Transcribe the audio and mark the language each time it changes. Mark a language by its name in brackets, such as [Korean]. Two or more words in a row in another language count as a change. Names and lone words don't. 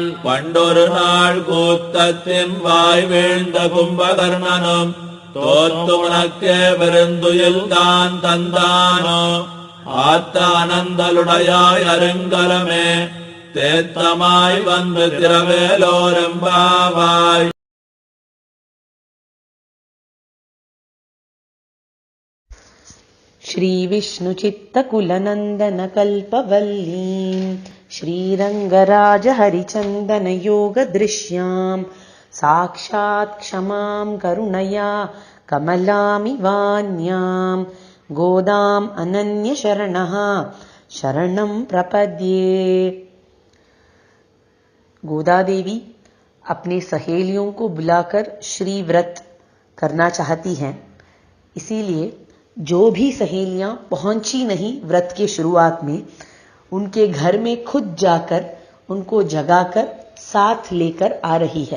[Tamil] பண்டொரு நாள் கூத்தத்தின் வாய் வீழ்ந்த கும்பகர்ணனும் தோத்து உனக்கே பெருந்துயில் தான் தந்தானோ ஆத்த அனந்தலுடையாய் அருங்கலமே தேத்தமாய் வந்து திரவேலோரெம்பாவாய். [Sanskrit] श्रीविष्णुचित्तकुलनन्दनकल्पवल्लीं श्रीरङ्गराजहरिचन्दनयोगदृश्यां साक्षात् क्षमां करुणया कमलामिवान्यां गोदाम् अनन्यशरणः शरणं प्रपद्ये। [Hindi] गोदा देवी अपने सहेलियों को बुलाकर श्री व्रत करना चाहती हैं, इसीलिए जो भी सहेलियां पहुंची नहीं व्रत के शुरुआत में, उनके घर में खुद जाकर उनको जगाकर साथ लेकर आ रही है।